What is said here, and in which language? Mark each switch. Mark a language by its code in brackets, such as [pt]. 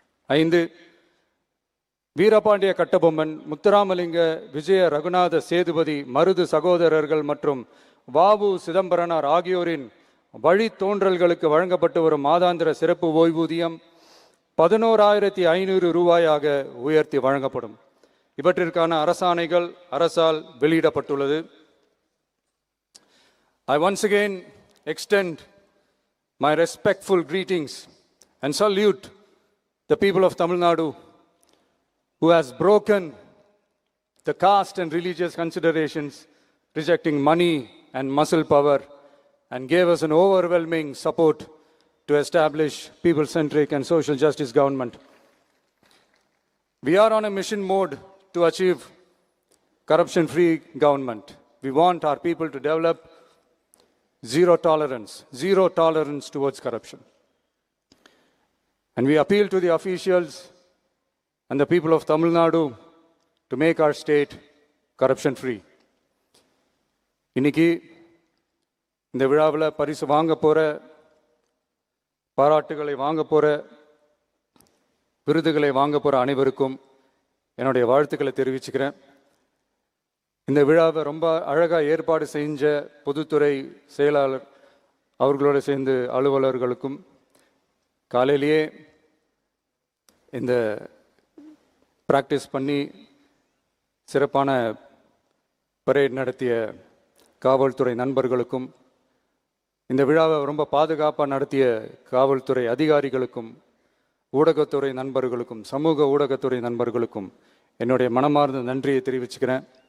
[ta] 5, வீரபாண்டிய கட்டபொம்மன், முத்துராமலிங்க, விஜய ரகுநாத சேதுபதி, மருது சகோதரர்கள் மற்றும் வாவு சிதம்பரனார் ஆகியோரின் வழித்தோன்றல்களுக்கு வழங்கப்பட்டு வரும் மாதாந்திர சிறப்பு ஓய்வூதியம் 11,500 ரூபாயாக உயர்த்தி வழங்கப்படும். இவற்றிற்கான அரசாணைகள் அரசால் வெளியிடப்பட்டுள்ளது. [en] I once again extend my respectful greetings and salute the people of Tamil Nadu who has broken the caste and religious considerations, rejecting money and muscle power, and gave us an overwhelming support to establish people-centric and social justice government. We are on a mission mode to achieve corruption-free government. We want our people to develop zero tolerance towards corruption. And we appeal to the officials and the people of Tamil Nadu to make our state corruption-free. [ta] இன்னைக்கு இந்த விழாவில் பரிசு வாங்க போற, பாராட்டுகளை வாங்க போற, விருதுகளை வாங்க போற அனைவருக்கும் என்னுடைய வாழ்த்துக்களை தெரிவிச்சுக்கிறேன். இந்த விழாவை ரொம்ப அழகாக ஏற்பாடு செஞ்ச பொதுத்துறை செயலாளர் அவர்களோடு சேர்ந்து அலுவலர்களுக்கும், காலையிலேயே இந்த பிராக்டிஸ் பண்ணி சிறப்பான பரேட் நடத்திய காவல்துறை நண்பர்களுக்கும், இந்த விழாவை ரொம்ப பாதுகாப்பாக நடத்திய காவல்துறை அதிகாரிகளுக்கும், ஊடகத்துறை நண்பர்களுக்கும், சமூக ஊடகத்துறை நண்பர்களுக்கும் என்னுடைய மனமார்ந்த நன்றியை தெரிவிச்சுக்கிறேன்.